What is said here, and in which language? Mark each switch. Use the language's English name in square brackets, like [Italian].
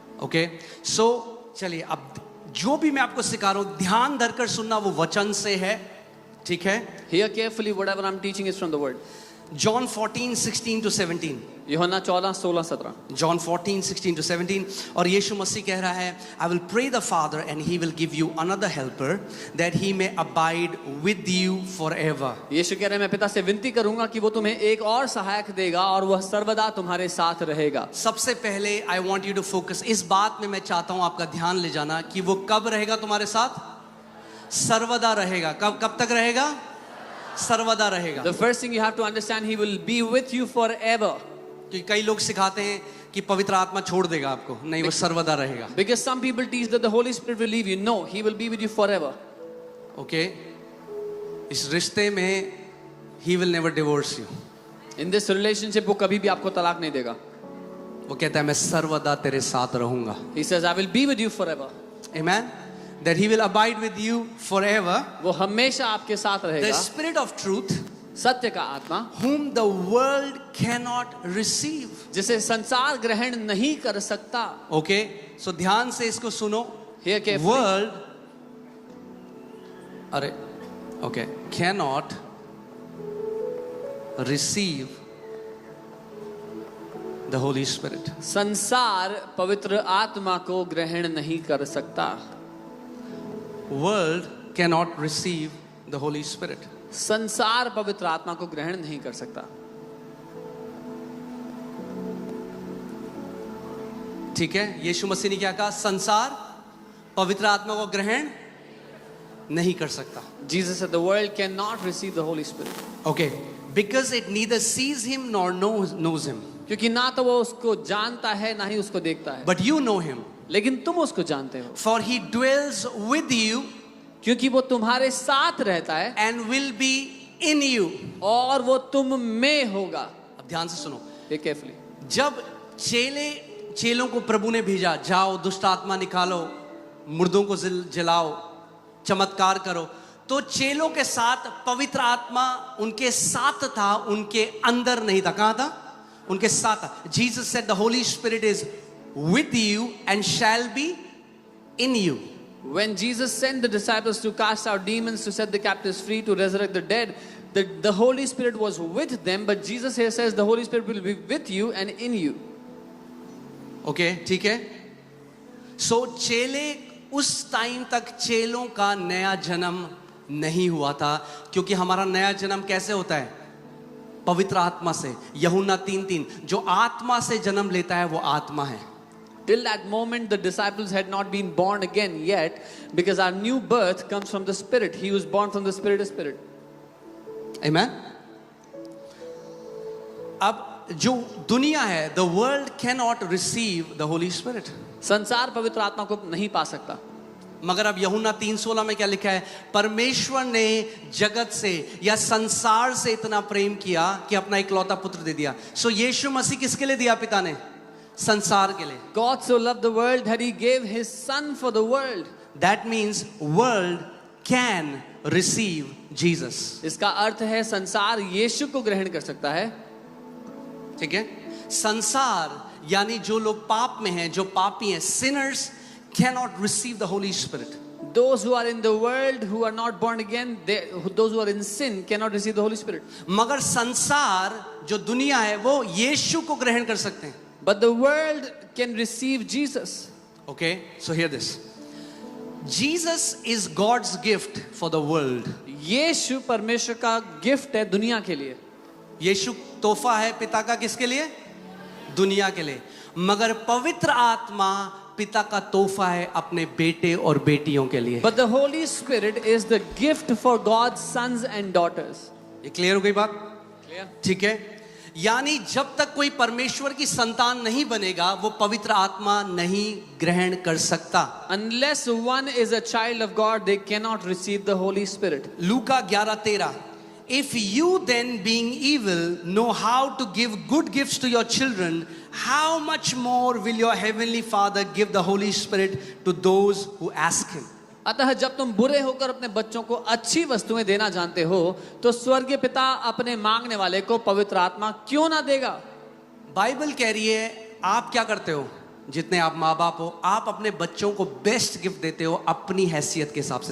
[Hindi] Okay, सो चलिए अब जो भी मैं आपको सिखा रहा हूं ध्यान धरकर सुनना, वो वचन से है. ठीक है. [English] Hear carefully, whatever I'm teaching is from the word. John 14:16-17. [Hindi] यूहन्ना 14:16-17. [English] John 14:16-17. [Hindi] और यीशु मसीह कह रहा है, [English] I will pray the Father and he will give you another helper that he may abide with you forever. [Hindi] यीशु कह रहे हैं मैं पिता से विनती करूंगा कि वो तुम्हें एक और सहायक देगा और वह सर्वदा तुम्हारे साथ रहेगा. सबसे पहले [English] I want you to focus, [Hindi] इस बात में मैं चाहता हूं आपका ध्यान ले जाना कि वो कब रहेगा तुम्हारे साथ? सर्वदा रहेगा. कब तक रहेगा? सर्वदा रहेगा. [English] The first thing you have to understand, he will be with you forever. [Hindi] क्योंकि कई लोग सिखाते हैं कि पवित्र आत्मा छोड़ देगा आपको. नहीं, वो सर्वदा रहेगा. [English] Because some people teach that the Holy Spirit will leave you. No, he will be with you forever. Okay, [Hindi] इस रिश्ते में [English] he will never divorce you. In this relationship [Hindi] वो कभी भी आपको तलाक नहीं देगा. वो कहता है मैं सर्वदा तेरे साथ रहूंगा. [English] He says I will be with you forever. Amen. That he will abide with you forever. [Hindi] वो हमेशा आपके साथ [English] The [Hindi] रहेगा. [English] Spirit of truth, [Hindi] सत्य का आत्मा [English] whom the world cannot receive. [Hindi] जिसे संसार ग्रहण नहीं कर सकता. ओके, सो ध्यान से इसको सुनो. [English] Hear carefully. World, अरे okay, cannot receive the Holy Spirit. [Hindi] संसार पवित्र आत्मा को ग्रहण नहीं कर सकता. [English] World cannot receive the Holy Spirit. [Hindi] संसार पवित्र आत्मा को ग्रहण नहीं कर सकता. ठीक है, यीशु मसीह ने क्या कहा? संसार पवित्र आत्मा को ग्रहण नहीं कर सकता. [English] Jesus said the world cannot receive the Holy Spirit. Okay, because it neither sees him nor knows him. [Hindi] क्योंकि ना तो वो उसको जानता है ना ही उसको देखता है, [English] but you know him. [Hindi] लेकिन तुम उसको जानते हो, [English] For he dwells with you [Hindi] क्योंकि वो तुम्हारे साथ रहता है [English] and will be in you. [Hindi] और वो तुम में होगा. अब ध्यान से सुनो, [English] Carefully. [Hindi] जब चेलों को प्रभु ने भेजा, जाओ दुष्ट आत्मा निकालो, मुर्दों को जलाओ, चमत्कार करो, तो चेलों के साथ पवित्र आत्मा उनके साथ था, उनके अंदर नहीं था. कहां था? उनके साथ था. [English] Jesus said the Holy Spirit is with you and shall be in you. When Jesus sent the disciples to cast out demons, to set the captives free, to resurrect the dead, the Holy Spirit was with them, but Jesus here says the Holy Spirit will be with you and in you. [Hindi] Okay, ठीक है. So चेले उस time तक चेलों का नया जन्म नहीं हुआ था, क्योंकि हमारा नया जन्म कैसे होता है? पवित्र आत्मा से. यूहन्ना 3:3, जो आत्मा से जन्म लेता है वो आत्मा है. [English] Till that moment, the disciples had not been born again yet, because our new birth comes from the Spirit. He was born from the Spirit of Spirit. Amen. [Hindi] अब जो दुनिया है, [English] the world cannot receive the Holy Spirit. [Hindi] संसार पवित्र आत्मा को नहीं पा सकता. मगर अब यूहन्ना 3:16 में क्या लिखा है? परमेश्वर ने जगत से या संसार से इतना प्रेम किया कि अपना इकलौता पुत्र दे दिया. सो यीशु मसीह किसके लिए दिया पिता ने? संसार के लिए. [English] God so loved the world that he gave his son for the world. That means world can receive Jesus. [Hindi] इसका अर्थ है संसार यीशु को ग्रहण कर सकता है. ठीक है. संसार यानी जो लोग पाप में हैं, जो पापी हैं, [English] sinners cannot receive the Holy Spirit. Those who are in the world, who are not born again, those who are in sin cannot receive the Holy Spirit. [Hindi] मगर संसार जो दुनिया है वो यीशु को ग्रहण कर सकते हैं. [English] But the world can receive Jesus. Okay, so hear this. Jesus is God's gift for the world. [Hindi] यीशु परमेश्वर का गिफ्ट है दुनिया के लिए. यीशु तोहफा है पिता का किसके लिए? दुनिया के लिए. मगर पवित्र आत्मा पिता का तोहफा है अपने बेटे और बेटियों के लिए. [English] But the Holy Spirit is the gift for God's sons and daughters. [Hindi] ये क्लियर हो गई बात? [English] Clear? [Hindi] ठीक है. यानी जब तक कोई परमेश्वर की संतान नहीं बनेगा, वो पवित्र आत्मा नहीं ग्रहण कर सकता. [English] Unless one is a child of God, they cannot receive the Holy Spirit. [Hindi] Luka 11:13. [English] If you then being evil know how to give good gifts to your children, how much more will your heavenly Father give the Holy Spirit to those who ask him. [Hindi] अतः जब तुम बुरे होकर अपने बच्चों को अच्छी वस्तुएं देना जानते हो, तो स्वर्गीय पिता अपने मांगने वाले को पवित्र आत्मा क्यों ना देगा. बाइबल कह रही है, आप क्या करते हो? जितने आप माँ बाप हो, आप अपने बच्चों को बेस्ट गिफ्ट देते हो अपनी हैसियत के हिसाब से.